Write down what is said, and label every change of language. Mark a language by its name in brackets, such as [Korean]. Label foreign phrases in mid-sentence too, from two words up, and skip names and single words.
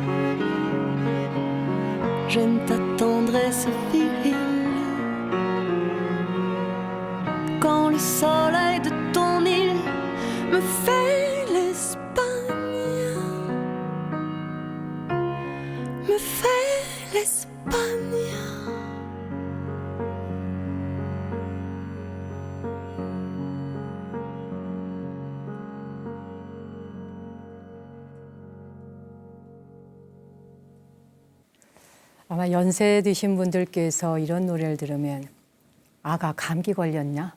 [French] J'aime ta tendresse virile. Quand le soleil de ton île me fait l'Espagne, me fait l'Espagne. [Korean] 아마 연세 드신 분들께서 이런 노래를 들으면 아가 감기 걸렸냐?